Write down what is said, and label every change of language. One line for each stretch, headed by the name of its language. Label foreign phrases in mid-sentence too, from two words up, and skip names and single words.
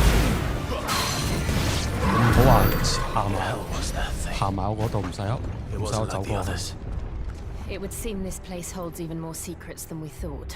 Cantonese: 唔好話
English: What the hell was that thing?
Cantonese: 行埋我嗰度唔使
English: It
Cantonese: 唔使我
English: wasn't
Cantonese: 走
English: like the
Cantonese: 過去。
English: others. It would seem this place holds even more secrets than we thought.